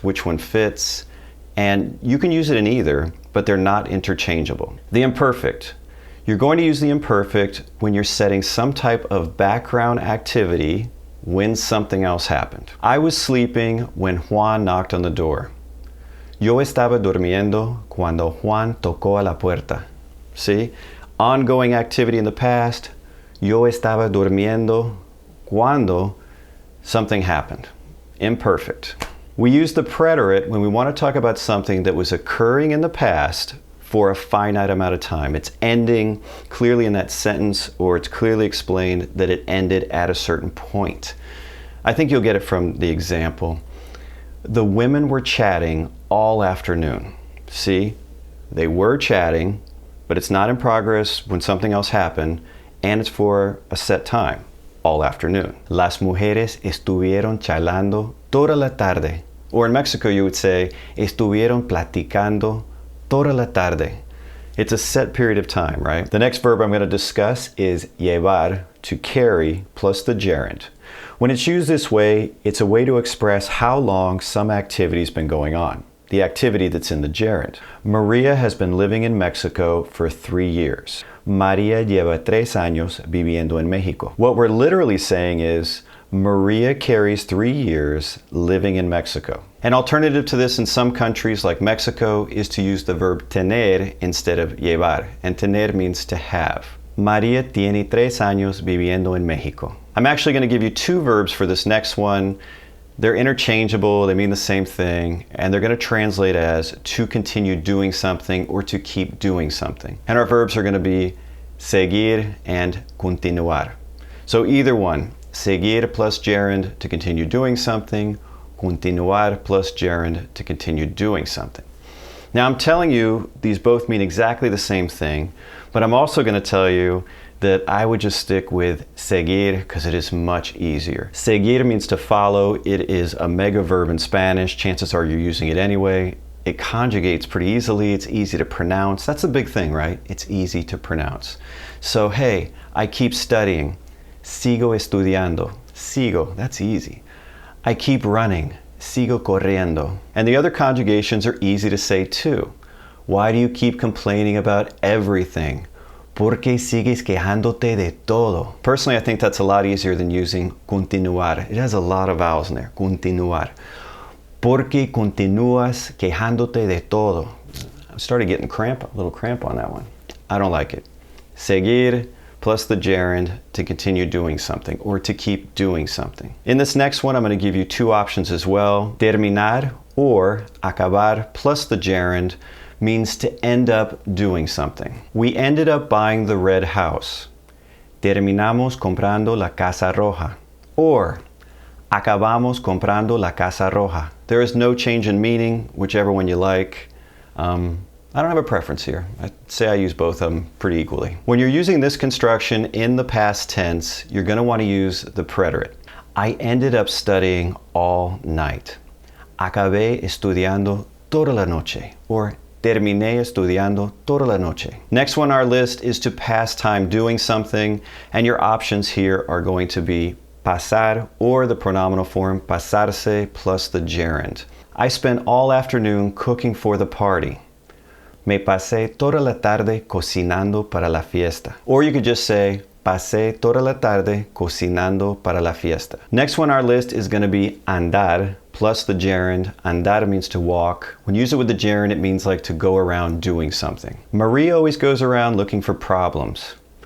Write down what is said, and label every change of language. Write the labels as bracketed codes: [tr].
[en] Which one fits? And you can use it in either, but they're not interchangeable. The imperfect. You're going to use the imperfect when you're setting some type of background activity when something else happened. I was sleeping when Juan knocked on the door. [es] Yo estaba durmiendo cuando Juan tocó a la puerta. [en] See? Ongoing activity in the past. [es] Yo estaba durmiendo cuando [en] something happened. Imperfect. We use the preterite when we want to talk about something that was occurring in the past for a finite amount of time. It's ending clearly in that sentence, or it's clearly explained that it ended at a certain point. I think you'll get it from the example. The women were chatting all afternoon. See? They were chatting, but it's not in progress when something else happened, and it's for a set time, all afternoon. [es] Las mujeres estuvieron charlando toda la tarde. [en] Or in Mexico, you would say, [es] estuvieron platicando toda la tarde. [en] It's a set period of time, right? The next verb I'm going to discuss is llevar, to carry, plus the gerund. When it's used this way, it's a way to express how long some activity's been going on. The activity that's in the gerund. Maria has been living in Mexico for 3 years. [es] María lleva 3 años viviendo en México. [en] What we're literally saying is, Maria carries 3 years living in Mexico. An alternative to this in some countries like Mexico is to use the verb tener instead of llevar. And tener means to have. [es] María tiene 3 años viviendo en México. [en] I'm actually going to give you 2 verbs for this next one. They're interchangeable, they mean the same thing, and they're going to translate as to continue doing something or to keep doing something. And our verbs are going to be seguir and continuar. So either one, seguir plus gerund to continue doing something, continuar plus gerund to continue doing something. Now I'm telling you these both mean exactly the same thing, but I'm also going to tell you that I would just stick with seguir because it is much easier. Seguir means to follow. It is a mega verb in Spanish. Chances are you're using it anyway. It conjugates pretty easily. It's easy to pronounce. That's a big thing, right? It's easy to pronounce. So hey, I keep studying. [es] Sigo estudiando. [en] Sigo, that's easy. I keep running. [es] Sigo corriendo. [en] And the other conjugations are easy to say too. Why do you keep complaining about everything? [es] ¿Por qué sigues quejándote de todo? [en] Personally, I think that's a lot easier than using continuar. It has a lot of vowels in there. [es] Continuar. ¿Por qué continúas quejándote de todo? [en] I started getting a little cramp on that one. I don't like it. Seguir plus the gerund to continue doing something or to keep doing something. In this next one, I'm going to give you 2 options as well. Terminar or acabar plus the gerund means to end up doing something. We ended up buying the red house. [es] Terminamos comprando la casa roja. Or acabamos comprando la casa roja. [en] There is no change in meaning, whichever one you like. I don't have a preference here. I'd say I use both of them pretty equally. When you're using this construction in the past tense, you're going to want to use the preterite. I ended up studying all night. [es] Acabé estudiando toda la noche. Or terminé estudiando toda la noche. [en] Next one on our list is to pass time doing something, and your options here are going to be pasar or the pronominal form pasarse plus the gerund. I spent all afternoon cooking for the party. [es] Me pasé toda la tarde cocinando para la fiesta. [en] Or you could just say, [es] pasé toda la tarde cocinando para la fiesta. [en] Next one on our list is going to be andar plus the gerund. Andar means to walk. When you use it with the gerund, it means like to go around doing something. Maria always goes around looking for problems.